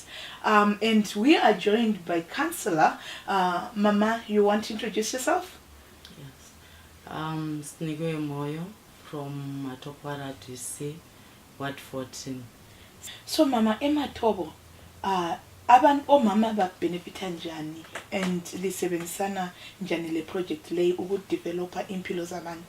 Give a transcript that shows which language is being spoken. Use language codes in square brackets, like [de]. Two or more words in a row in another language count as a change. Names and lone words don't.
[en] And we are joined by Councillor. Mama, you want to introduce yourself? Yes. Snikwe Moyo from Matokwara DC, Ward 14. [nd] So Mama, Ematobo, omama benefita njani and lisebenzisana njani le project le ukudevelopa impilo zabantu?